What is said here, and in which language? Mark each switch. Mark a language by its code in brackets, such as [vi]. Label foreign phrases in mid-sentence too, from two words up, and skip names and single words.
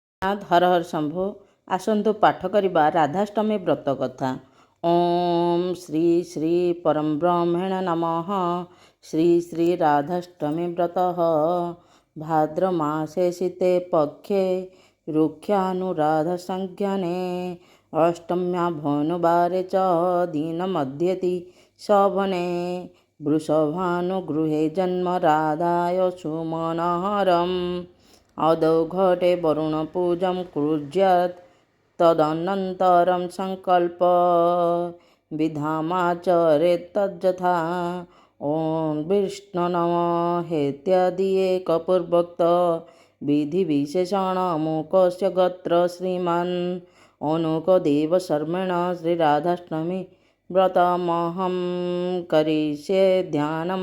[or] ହର ହର ଶମ୍ଭୁ। ଆସନ୍ତୁ ପାଠ କରିବା ରାଧାଷ୍ଟମୀ ବ୍ରତ କଥା। [sa] ଓಂ ଶ୍ରୀ ଶ୍ରୀ ପରଂବ୍ରହ୍ମଣେ ନମଃ। ଶ୍ରୀ ଶ୍ରୀ ରାଧାଷ୍ଟମୀ ବ୍ରତ ଭାଦ୍ର ମାସେ ଶୀତେ ପକ୍ଷେ ରୁକ୍ଷାନୁରାଧା ସଂଜ୍ଞାନେ ଅଷ୍ଟମ୍ୟା ভানুবারে চ দিন মধ্যেতি শোভনে বৃষভানুগৃহে জন্ম রাধায় সুমনোহরম आदौ घटे वरुणपूजं कुर्यात् तदनन्तरं संकल्प विधामाचरेत् तज्जथा। ओं विष्णु नमः हेत्यादि एकपूर्वोक्त विधिविशेषणमुखस्य गोत्र श्रीमान् अनुकदेव शर्मेण श्रीराधाष्टमी व्रतमहं करिष्ये ध्यानम्।